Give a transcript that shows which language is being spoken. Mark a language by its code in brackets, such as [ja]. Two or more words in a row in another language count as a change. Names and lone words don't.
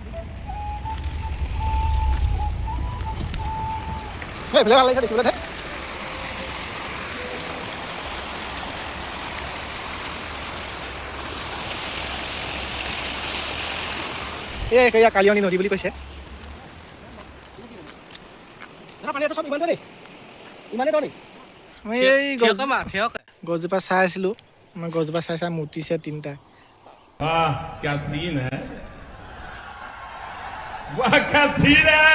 [as] এইফালে ভাল লাগিছে দেখিবলৈ দে এয়া কালিয়নী নদী বুলি কৈছে মই এই গছজোপা চাই আছিলোঁ মই গছজোপা চাই চাই মুতিছে তিনিটা [hi] वाह क्या सीन है वाह क्या सीन है